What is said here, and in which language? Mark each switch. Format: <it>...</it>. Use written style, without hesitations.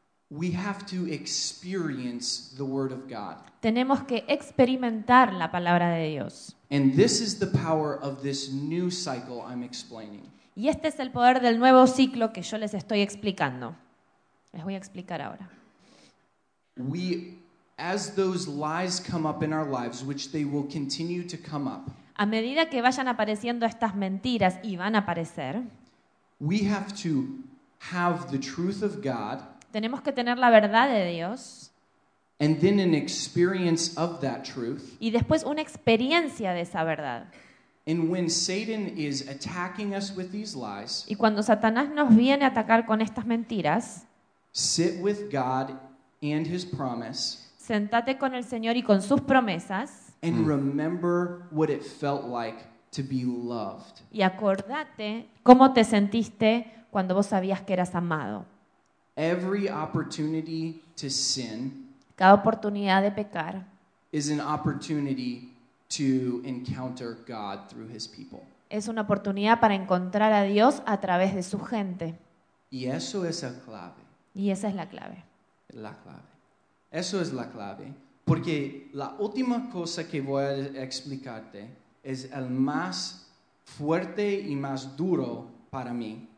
<en>We have to experience the word of God.</en> <es>Tenemos que experimentar la palabra de Dios.</es> <en>And this is the power of this new cycle I'm explaining.</en> <es>Y este es el poder del nuevo ciclo que yo les estoy explicando. Les voy a explicar ahora.</es> <en>We, as those lies come up in our lives, which they will continue to come up.</en> <es>A medida que vayan apareciendo estas mentiras y van a aparecer,</es> <en>we have to have the truth of God.</en> <es>Tenemos que tener la verdad de Dios.</es> <en>And then an experience of that truth.</en> <es>Y después una experiencia de esa verdad.</es> <en>And when Satan is attacking us with these lies,</en> <es>y cuando Satanás nos viene a atacar con estas mentiras,</es> <en>sit with God and his promise.</en> <es>Sentate con el Señor y con sus promesas.</es> <en>And remember what it felt like to be loved.</en> <es>Y acordate cómo te sentiste cuando vos sabías que eras amado.</es> <en>Every opportunity to sin,</en> <es>cada oportunidad de pecar,</es> <en>is an opportunity to encounter God through his people.</en> <es>Es una oportunidad para encontrar a Dios a través de su gente. Y eso es la clave. Y esa es la clave. La clave. Eso es la clave. Porque la última cosa que voy a explicarte es el más fuerte y más duro para mí.</es>